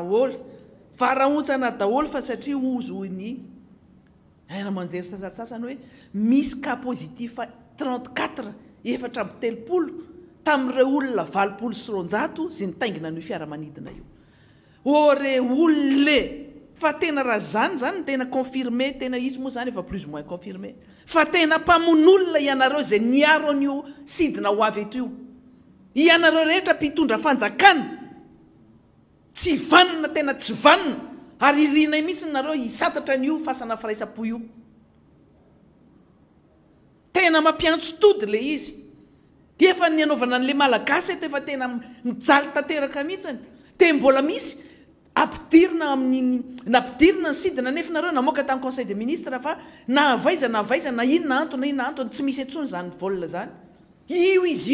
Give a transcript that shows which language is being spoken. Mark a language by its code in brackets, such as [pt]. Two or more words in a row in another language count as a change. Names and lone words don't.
[mg] daholo fa satria ozo ny haina manjery sasasasany hoe misy [fr] cas positif [mg] 34 efatra amby telopolo tamin'ireo olona 20 sy 900 zay nitaingina ny fiaramanidina io ore olole fa tena raha zany tena confirmé tena izy moa zany efa [fr] plus ou moins confirmé [mg] fa tena mpamon'olona ianareo zay niaro an'io sidina ho avy eto io ianareo rehetra mpitondra fanjakana tsy vanina tena tsy vanina ary irina mihitsy nareo hisatatra an'io fasana firaisapo io tena mampiantso tody le izy efa ny anaovana an'le malagasy eto efa tena mijaly tanteraka mihitsy dia mbola misy nampidirina ny sidina nefa nareo namoaka tamin'ny [fr] conseil des ministres [mg] fa na avaiza na inona antony tsy misy antsony zany vol zany io izy